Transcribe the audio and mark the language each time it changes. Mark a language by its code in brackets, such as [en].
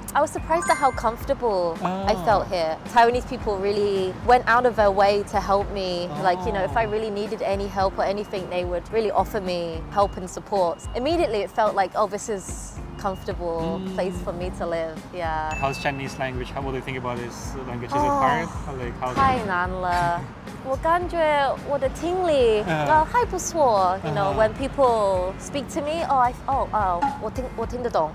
[en] I was surprised at how comfortable I felt here. Taiwanese people really went out of their way to help me. Like, if I really needed any help or anything, they would really offer me help and support. Immediately it felt like, this is comfortable place for me to live. Yeah. How's Chinese language? What do you think about this language? Is it hard? Or like how? [zh] 太难了。我感觉我的听力还不错。 [en] When people speak to me, [zh] 我听得懂。